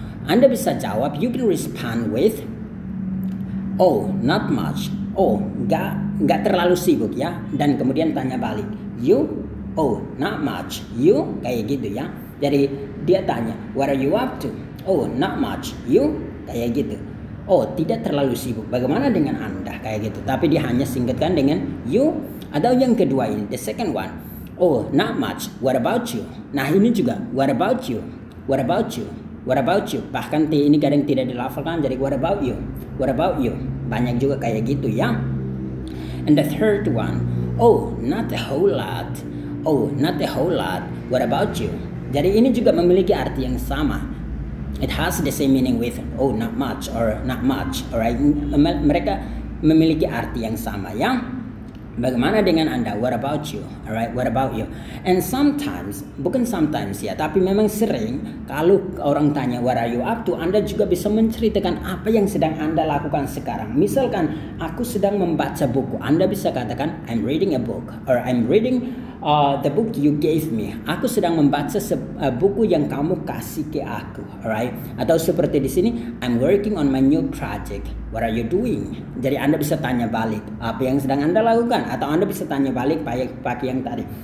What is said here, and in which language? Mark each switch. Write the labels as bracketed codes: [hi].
[id] Anda bisa jawab, [en] you can respond with oh, not much. Oh, [id] nggak terlalu sibuk ya, dan kemudian tanya balik, [en] you, oh not much, you, [id] kayak gitu ya. Jadi dia tanya, [en] what are you up to? Oh not much, you, [id] kayak gitu. Oh tidak terlalu sibuk, bagaimana dengan Anda, kayak gitu. Tapi dia hanya singkatkan dengan you. Atau yang kedua ini, [en] the second one, oh not much, what about you? [id] Nah ini juga, [en] what about you, what about you, what about you. [id] Bahkan T ini kadang tidak dilafalkan, jadi [en] what about you, what about you. [id] Banyak juga kayak gitu ya. [en] And the third one, oh not a whole lot, oh not a whole lot, what about you. [id] Jadi ini juga memiliki arti yang sama. [en] It has the same meaning with oh not much or not much, alright. [id] Mereka memiliki arti yang sama ya. Bagaimana dengan Anda? [en] What about you? Alright, what about you? And sometimes, [id] bukan sometimes ya, tapi memang sering kalau orang tanya what are you up to, Anda juga bisa menceritakan apa yang sedang Anda lakukan sekarang. Misalkan aku sedang membaca buku, Anda bisa katakan [en] I'm reading a book, or I'm reading the book you gave me. [id] Aku sedang membaca buku yang kamu kasih ke aku, alright? Atau seperti di sini, [en] I'm working on my new project. What are you doing? [id] Jadi Anda bisa tanya balik apa yang sedang Anda lakukan, atau Anda bisa tanya balik pakai yang tadi.